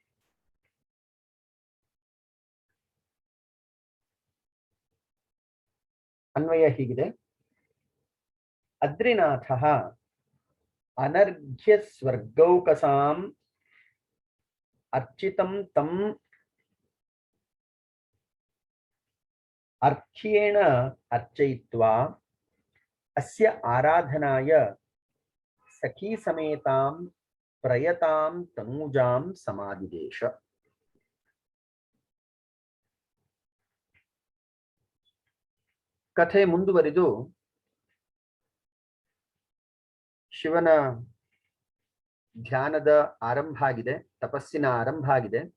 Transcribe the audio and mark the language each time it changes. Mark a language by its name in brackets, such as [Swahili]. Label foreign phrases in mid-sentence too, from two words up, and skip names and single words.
[Sanskrit] अन्वय ಹೀಗಿದೆ अद्रिनाथः अनर्घ्य स्वर्गौकसाम् अर्चितं तम् अर्घ्येण अर्चयित्वा अस्य आराधनाय सखी समेतां प्रयतां तनूजां समादिदेश। [Kannada] ಕಥೆ ಮುಂದುವರಿದು ಶಿವನ ಧ್ಯಾನದ ಆರಂಭ ಆಗಿದೆ, ತಪಸ್ಸಿನ ಆರಂಭ ಆಗಿದೆ.